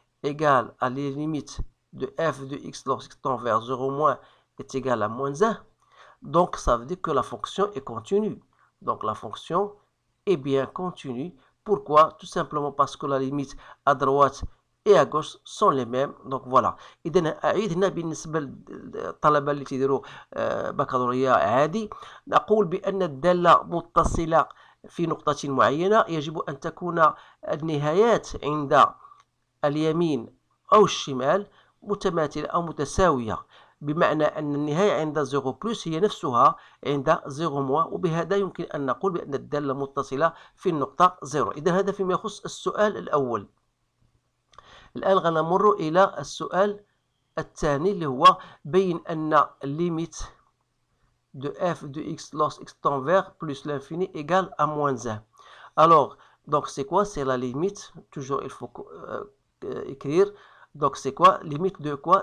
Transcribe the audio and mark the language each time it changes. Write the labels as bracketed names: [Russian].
[French] égale à les limites de f de x lorsqu'il tend vers 0 moins est égal à moins 1, donc ça veut dire que la fonction est continue. Donc la fonction est bien continue. Pourquoi? Tout simplement parce que la limite à droite et à gauche sont les mêmes. Donc voilà. [Arabic] إذا أعيد هنا بالنسبة للطلبة اللي تيديروا بكالوريا عادي، نقول بأن الدالة متصلة في نقطة معينة يجب أن تكون النهايات عند اليمين أو الشمال متماثلة أو متساوية، بمعنى أن النهاية عند 0 بلس هي نفسها عند 0 موان، وبهذا يمكن أن نقول بأن الدالة متصلة في النقطة 0. إذا هذا فيما يخص السؤال الأول. الآن غنمر إلى السؤال الثاني اللي هو بين أن [French] limite de f de x lorsque x tend vers plus l'infini égale à moins 1. Alors, donc c'est quoi? C'est la limite, toujours il faut écrire. Donc c'est quoi? Limite de quoi?